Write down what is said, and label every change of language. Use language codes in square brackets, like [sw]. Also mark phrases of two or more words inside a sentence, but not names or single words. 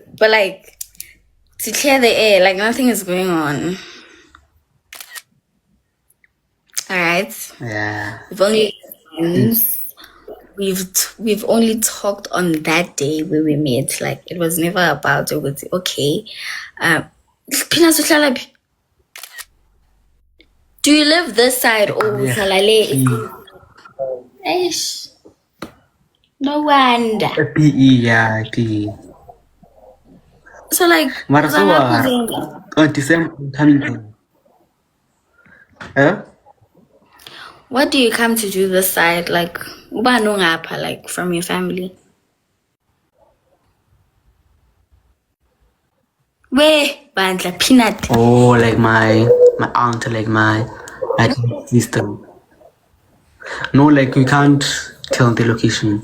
[en] But like, to clear the air, like nothing is going on. Alright? Yeah. We've only we've only talked on that day where we met. Like it was never about it was okay. [xh] Peanuts uhlala phi? [en] Do you live this side or [xh] uhlala le? Eish. [en] No wonder. PE, yeah, PE. So like Mara so on December coming. Huh? what do you come to do this side? [xh] Like uba nongapha, [en] like from your family? Where bandla Peanut? Oh, like my aunt, like my sister. No, like we can't tell the location.